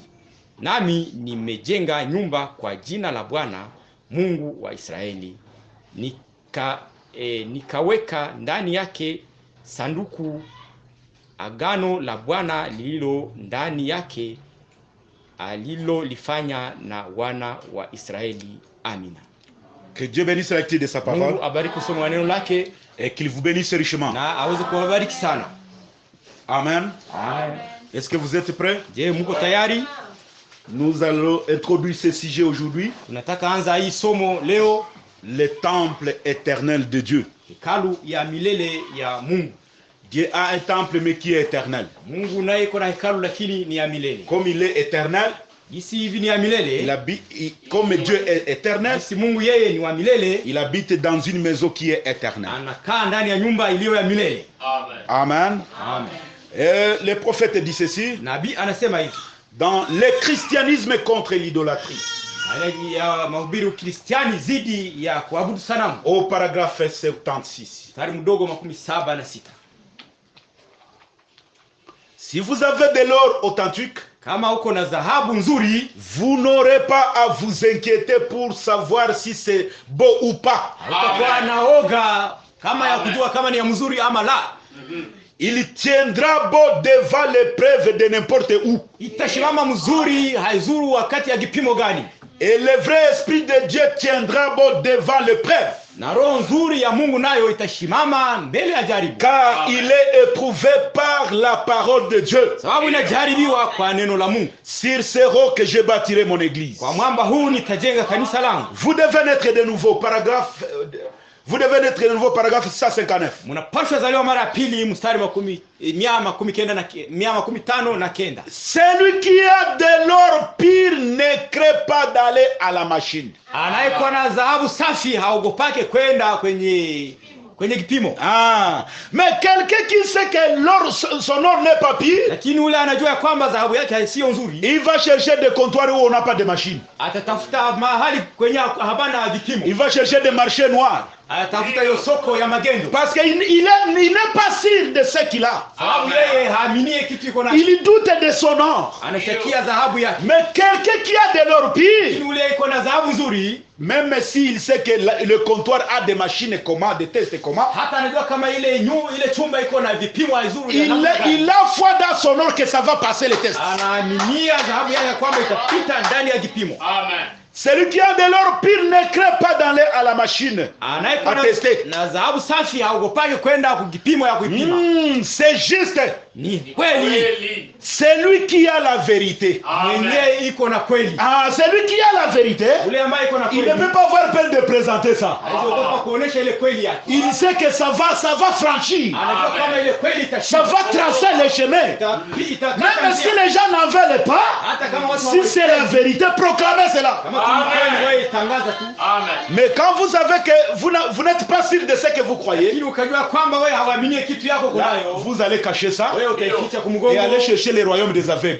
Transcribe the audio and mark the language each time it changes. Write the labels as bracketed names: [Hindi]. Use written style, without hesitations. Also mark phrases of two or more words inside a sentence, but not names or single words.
[Swahili] Nami nimejenga nyumba kwa jina la Bwana Mungu wa Israeli. Nikaweka ndani yake sanduku agano la Bwana lililo ndani yake, alilolifanya na wana wa Israeli. Amina. [French] Que Dieu bénisse la lecture de sa parole [Swahili] Mungu abariki kusoma wa neno lake [French] et qu'il vous bénisse richement. [Swahili] na aweze kuwabariki sana. Amen. Amen. [French] Est-ce que vous êtes prêts? [Swahili] Je, mko tayari? [French] Nous allons introduire ce sujet aujourd'hui. [Swahili] Tunataka anza hii somo leo, [French] Le temple éternel de Dieu. [Swahili] hekalu ya milele ya Mungu. [French] Dieu a un temple mais qui est éternel. [Swahili] Mungu naye iko na hekalu lakini ni ya milele. [French] Comme il est éternel, [Swahili] Jinsi hivi ni ya milele, [French] comme Dieu est éternel, [Swahili] jinsi Mungu yeye ni wa milele, [French] il habite dans une maison qui est éternelle. [Swahili] anakaa ndani ya nyumba iliyo ya milele. Amen. Amen. [French] Et le prophète dit ceci, [Swahili] Nabii anasema hivi [French] dans le christianisme contre l'idolâtrie, [Swahili] ya mahubiri Ukristiani zidi ya kuabudu sanamu, [French] au paragraphe 76. [Swahili] mstari mdogo 76. [French] Si vous avez de l'or authentique, [Swahili] Kama uko na dhahabu nzuri, [French] vous n'aurez pas à vous inquiéter pour savoir si c'est beau ou pas. [Swahili] hautakuwa na oga kama ya kujua kama ni ya mzuri ama la. [French] Il tiendra beau devant l'épreuve de n'importe où. [Swahili] Itashimama mzuri, haizuru wakati ya kipimo gani. [French] Et le vrai esprit de Dieu tiendra beau devant l'épreuve. [Swahili] Na roho nzuri ya Mungu nayo itashimama mbele ya jaribu. [French] Car il est éprouvé par la parole de Dieu. [Swahili] Sababu inajaribiwa kwa neno la Mungu. [French] Sur ce roc que je bâtirai mon église. [Swahili] Kwa mwamba huu nitajenga kanisa langu. [French] Vous devez naître de nouveau, paragraphe 159. [Swahili] Mnapaswa zaliwa mara pili, mstari wa 159. [French] Celui qui a de l'or pire ne crée pas d'aller à la machine. [Swahili] Anayekuwa na dhahabu safi haogopake kwenda kwenye kipimo. [French] Mais quelqu'un qui sait que l'or, son or n'est pas pire, [Swahili] Lakini ule anajua kwamba dhahabu yake sio nzuri, [French] il va chercher des comptoirs où on n'a pas de machine. [Swahili] atatafuta mahali kwenye habana vipimo. [French] Il va chercher des marchés noirs. [Swahili] Atafuta hiyo soko ya magendo. [French] Parce qu'il n'est pas sûr de ce qu'il a. [Swahili] Sababu yeye haaminie kitu iko nacho. [French] Il doute de son or. [Swahili] Anashakia dhahabu yake. [French] Mais quelqu'un qui a de l'or pire, [Swahili] Ule iko na dhahabu nzuri, [French] même s'il sait que le comptoir a des machines comment, des tests comment, [Swahili] hata anajua kama ile chumba iko na vipimo vizuri. [French] il a foi dans son or que ça va passer les tests. [Swahili] Anaaminia dhahabu yake kwamba itapita ndani ya kipimo. Amen. [French] Celui qui a de l'or pire ne crée pas d'aller à la machine à tester. [Swahili] Na dhahabu safi haogopake kwenda kukipimo ya kuipima. [French] C'est juste. [Swahili] Ni kweli. [French] Celui qui a la vérité. [Swahili] Mwenye iko na kweli. [French] Celui qui a la vérité, [Swahili] Ule ambaye iko na [French] il [Swahili] kweli, [French] ne peut pas avoir peur de présenter ça. [Swahili] haogopa kuonesha ile kweli yake. [French] Il sait que ça va franchir. [Swahili] Anajua kama ile kweli [French] Ça [Swahili] itashinda. [French] va tracer le chemin. Même si les gens n'en veulent pas, si c'est la vérité, proclamez cela. Mais quand vous savez que vous n'êtes pas sûr de ce que vous croyez, là, vous allez cacher ça et aller chercher les royaumes des aveugles.